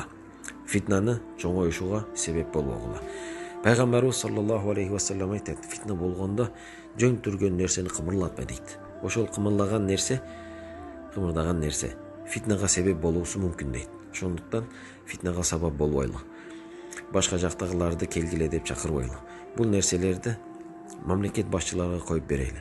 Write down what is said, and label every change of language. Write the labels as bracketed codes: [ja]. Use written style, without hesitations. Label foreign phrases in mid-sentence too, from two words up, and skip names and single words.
[ky] Фитнаны чоңоюшуга себеп болбогула. Пайгамбарыбыз [ar] صلى الله عليه وسلم [ky] айтат, фитна болгондо жөн турган нерсени кымырлатпа дейт. Ошол кымырдаган нерсе фитнага себеп болуусу мүмкүн дейт. Ошондуктан фитнага сабап болбойлу. Башка жактагыларды келгиле деп чакырбойлу. Бул нерселерди мамлекет башчыларына коюп берели.